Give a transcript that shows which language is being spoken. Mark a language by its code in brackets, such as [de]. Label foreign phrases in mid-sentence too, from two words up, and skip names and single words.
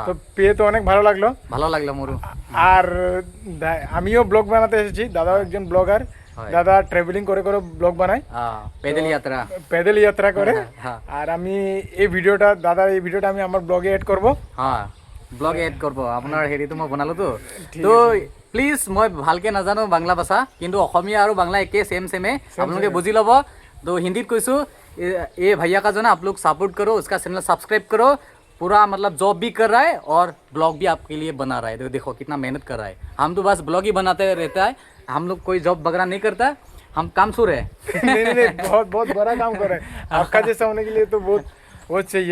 [bn] তো পেয়ে তো অনেক ভালো লাগলো। ভালো লাগলো মোরু। আর আমিও ব্লগ বানাতে এসেছি, দাদাও একজন ব্লগার। [as] হয়। [bn] দাদা ট্রাভেলিং করে করে ব্লগ বানায়, পেদল যাত্রা। প্যাডেল যাত্রা করে। হ্যাঁ। আর আমি এই ভিডিওটা আমি আমার ব্লগে এড করব। হ্যাঁ, ব্লগে এড করব। [as] আপোনাৰ হেৰিটো মই বনালো তো প্লিজ, মই ভালকে নাজানো বাংলা ভাষা, কিন্তু অসমীয়া আৰু বাংলা একে सेम আপোনালোকে বুজি ল'ব। তো হিন্দীত কৈছো, [hi] ये भैया का जो ना आप लोग सपोर्ट करो, उसका चैनल सब्सक्राइब करो। पूरा मतलब जॉब भी कर रहा है और ब्लॉग भी आपके लिए बना रहा है। देखो कितना मेहनत कर रहा है। हम तो बस ब्लॉग ही बनाते रहता है, हम लोग कोई जॉब वगैरह नहीं करता, हम काम सुर है। नहीं, बहुत बहुत बड़ा काम कर रहे हैं। आपका जैसा होने के लिए तो बहुत बहुत चाहिए।